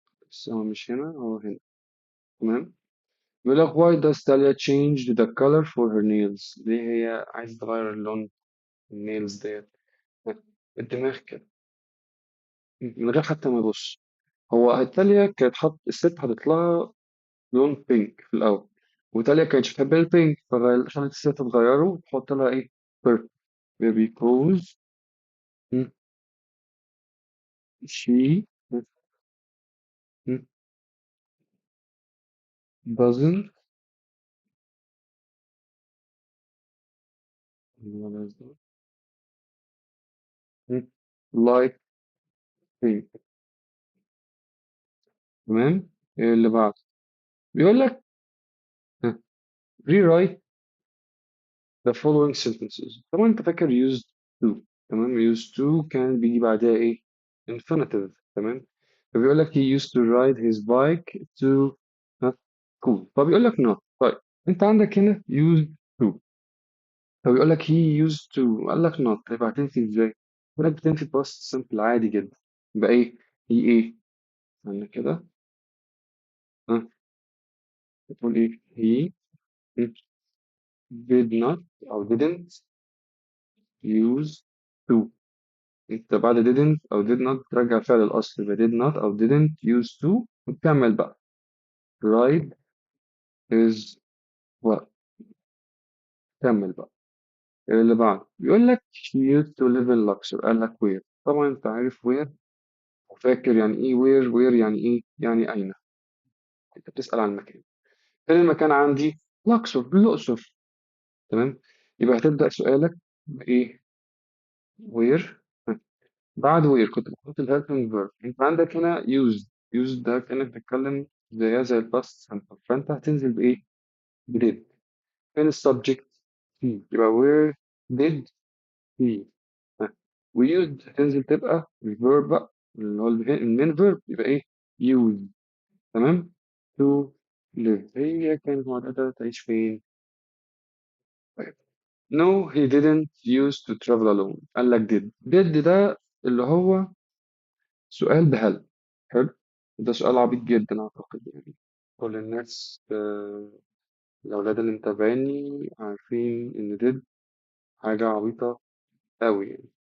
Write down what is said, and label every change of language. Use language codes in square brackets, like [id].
[ar] بس هو مش هنا، هو هنا. تمام. بيقول لك [en] why does Talia change the color for her nails؟ [ar] ليه هي عايزة تغير اللون النيلز ديت؟ ها، الدماغ كده، من غير حتى ما يبص. هو تاليا كانت الست حطت لها لون بينك في الأول، وتاليا كانتش بتحب البينك، فخلت الست تغيره وتحط لها إيه؟ purple. [en] because hmm, she hmm, doesn't hmm, like pink. [ar] تمام. إيه اللي بعد؟ بيقول لك ها، [en] rewrite the following sentences. [ar] طبعا انت فاكر used to. تمام. used to كان بيجي بعدها ايه؟ infinitive. تمام. فبيقول لك [en] he used to ride his bike to ها، school. [ar] فبيقول لك not. طيب انت عندك هنا used to، فبيقول لك he used to، قال لك not. طيب هتنفي ازاي؟ بيقول لك بتنفي past simple عادي جدا. يبقى ايه؟ he ايه؟ استنى كده. ها، بتقول ايه؟ [en] he did not او didn't use to. [ar] انت بعد didn't او did not ترجع فعل الاصل، يبقى did not او [en] didn't use to [ar] وتكمل بقى ride is what. كمل بقى. اللي بعد بيقول لك [en] she used to live in Luxor. [ar] قال لك where. طبعا انت عارف where، وفاكر يعني ايه where يعني ايه؟ يعني اين. انت بتسأل عن المكان. فين المكان عندي؟ Luxor، الأقصر. تمام. يبقى هتبدأ سؤالك بإيه؟ where. بعد where كنت بحط ال helping verb. انت عندك هنا used ده كأنك بتتكلم زيها زي الباست simple، فانت هتنزل بإيه؟ did. فين السبجكت؟ he. يبقى [en] where did he. [ar] ها. وused هتنزل تبقى الفيرب بقى، اللي هو المين فيرب، يبقى ايه؟ use. تمام. to live هي كانت معتادة تعيش فين؟ طيب. [en] no he didn't used to travel alone. [ar] قال لك did ده اللي هو سؤال بهل. حلو. ده سؤال عبيط جدا أعتقد يعني. كل الناس الأولاد اللي متابعيني عارفين إن did حاجة عبيطة أوي يعني.